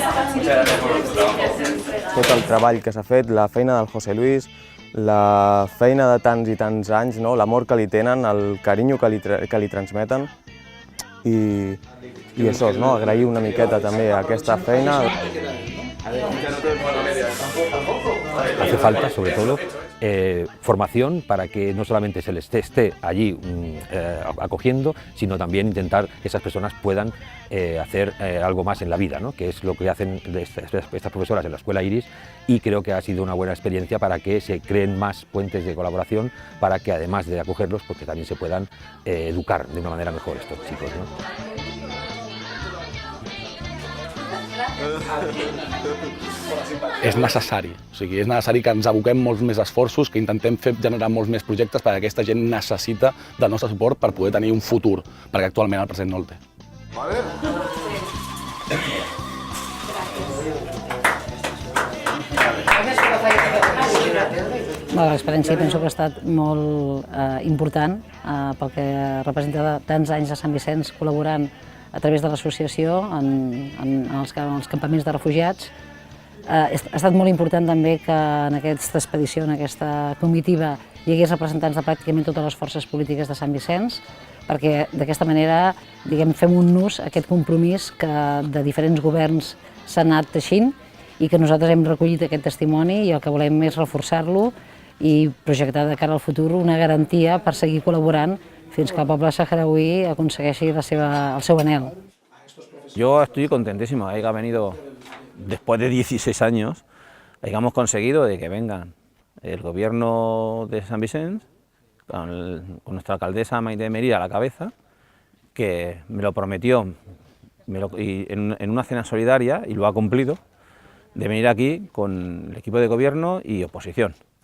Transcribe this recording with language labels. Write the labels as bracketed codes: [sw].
[ca] Tot el treball que s'ha fet, la feina del José Luis, la feina de tants i tants anys, no? L'amor que li tenen, el carinyo que li transmeten i això, no? Agrair una miqueta també aquesta feina. [es] Hace falta, sobre todo, formación para que no solamente se les esté allí acogiendo, sino también intentar que esas personas puedan hacer algo más en la vida, ¿no? Que es lo que hacen estas profesoras en la Escuela Iris, y creo que ha sido una buena experiencia para que se creen más puentes de colaboración para que, además de acogerlos, pues que también se puedan educar de una manera mejor estos chicos, ¿no? [ca] És necessari, és necessari que ens aboquem molts més esforços, que intentem generar molts més projectes perquè aquesta gent necessita del nostre suport per poder tenir un futur, perquè actualment el present no el té. Gràcies. L'experiència penso que ha estat molt important pel que representa tants anys a Sant Vicenç col·laborant a través de l'associació en els campaments de refugiats. Ha estat molt important també que en aquesta expedició, en aquesta comitiva, hi hagués representants de pràcticament totes les forces polítiques de Sant Vicenç, perquè d'aquesta manera fem un nus a aquest compromís que de diferents governs s'ha anat teixint i que nosaltres hem recollit aquest testimoni i el que volem és reforçar-lo i projectar de cara al futur una garantia per seguir col·laborant fins que el poble saharaui aconsegueixi el seu anhel. [es] Yo estoy contentísimo, haya venido después de 16 años, hayamos conseguido de que vengan el gobierno de San Vicente, con nuestra alcaldesa Maite Merida a la cabeza, que me lo prometió en una cena solidaria, y lo ha cumplido, de venir aquí con el equipo de gobierno y oposición.